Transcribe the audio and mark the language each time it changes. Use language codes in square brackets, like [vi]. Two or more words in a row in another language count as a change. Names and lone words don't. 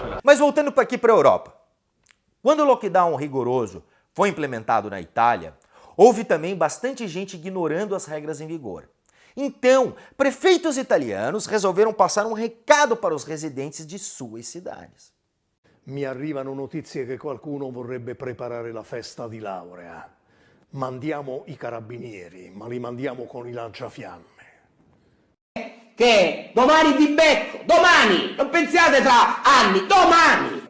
[pt] Olha. Mas voltando aqui para a Europa. Quando o lockdown rigoroso foi implementado na Itália, houve também bastante gente ignorando as regras em vigor. Então, prefeitos italianos resolveram passar um recado para os residentes de suas cidades. [it] Mi arrivano notizie che qualcuno vorrebbe preparare la festa di laurea. Mandiamo i carabinieri, ma li mandiamo con i lanciafiamme. Che domani vi becco, domani, non pensiate tra anni, domani!